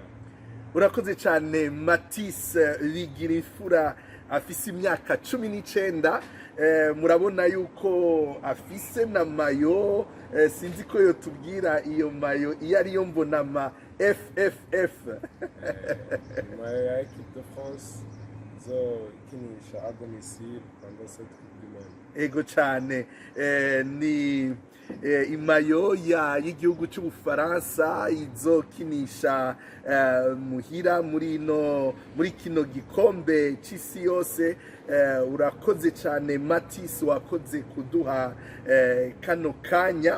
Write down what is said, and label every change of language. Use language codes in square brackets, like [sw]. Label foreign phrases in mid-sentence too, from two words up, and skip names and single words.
[rn] Urakoze cyane Matis Bigirefura afise imyaka 19 murabona yuko afise na mayo sinzi ko yo tubwira iyo mayo iyo ari yo mbona ma FFF mayo ya [fr] Equipe de France [rn] zo kinisha [fr] à domicile pendant cette Coupe du Monde. [rn] Ego cyane ni imayo y'igihugu cy'Ubufaransa izokinisha muhira muri kino gikombe cy'isi yose. Urakoze cyane Matis wakoze kuduha kano kanya.